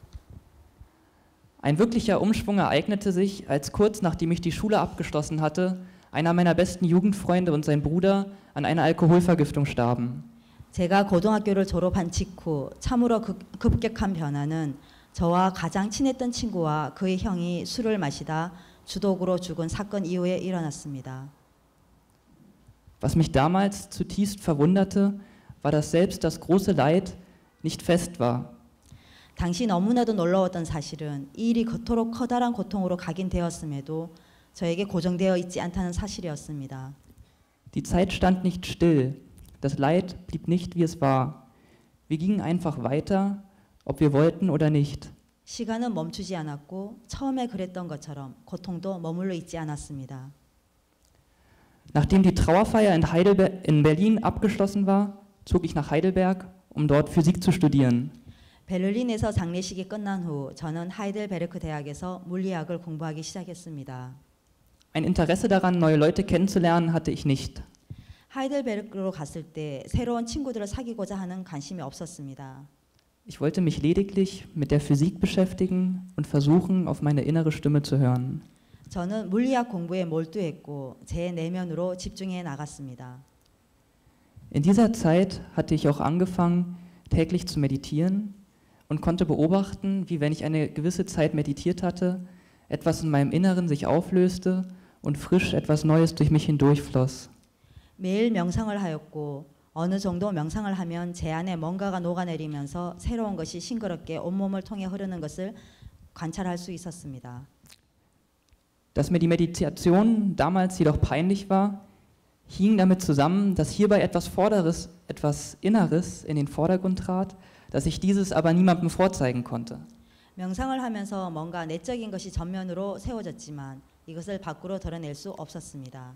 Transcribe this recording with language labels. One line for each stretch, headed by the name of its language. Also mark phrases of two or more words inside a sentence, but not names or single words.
German: Ein wirklicher Umschwung ereignete sich, als kurz nachdem ich die Schule abgeschlossen hatte, einer meiner besten Jugendfreunde und sein Bruder an einer Alkoholvergiftung starben.
Korean: 제가 고등학교를 졸업한 직후 참으로 급격한 변화는 저와 가장 친했던 친구와 그의 형이 술을 마시다 주독으로 죽은 사건 이후에 일어났습니다.
German: Was mich damals zutiefst verwunderte, war, dass selbst das große Leid nicht fest war.
Korean: 당시 너무나도 놀라웠던 사실은 이 일이 그토록 커다란 고통으로 각인되었음에도 저에게 고정되어 있지 않다는 사실이었습니다.
German: Die Zeit stand nicht still, das Leid blieb nicht, wie es war. Wir gingen einfach weiter, ob wir wollten oder nicht.
Korean: 시간은 멈추지 않았고 처음에 그랬던 것처럼 고통도 머물러 있지 않았습니다.
German: Nachdem die Trauerfeier in Berlin abgeschlossen war, zog ich nach Heidelberg, um dort Physik zu studieren.
Korean: 베를린에서 장례식이 끝난 후 저는 하이델베르크 대학에서 물리학을 공부하기 시작했습니다.
German: Ein Interesse daran, neue Leute kennenzulernen, hatte ich nicht.
Korean: 하이델베르크로 갔을 때 새로운 친구들을 사귀고자 하는 관심이 없었습니다.
German: Ich wollte mich lediglich mit der Physik beschäftigen und versuchen, auf meine innere Stimme zu hören.
Korean: 저는 물리학 공부에 몰두했고 제 내면으로 집중해 나갔습니다.
German: In dieser Zeit hatte ich auch angefangen, täglich zu meditieren und konnte beobachten, wie, wenn ich eine gewisse Zeit meditiert hatte, etwas in meinem Inneren sich auflöste und frisch etwas Neues durch mich hindurchfloss.
Korean: 매일 명상을 하였고 어느 정도 명상을 하면 제 안에 뭔가가 녹아내리면서 새로운 것이 싱그럽게 온몸을 통해 흐르는 것을 관찰할 수 있었습니다.
German: Dass mir die Meditation damals jedoch peinlich war, hing damit zusammen, dass hierbei etwas Vorderes, etwas Inneres in den Vordergrund trat, dass ich dieses aber niemandem vorzeigen konnte.
Korean: 명상을 하면서 뭔가 내적인 것이 전면으로 세워졌지만 이것을 밖으로 드러낼 수 없었습니다.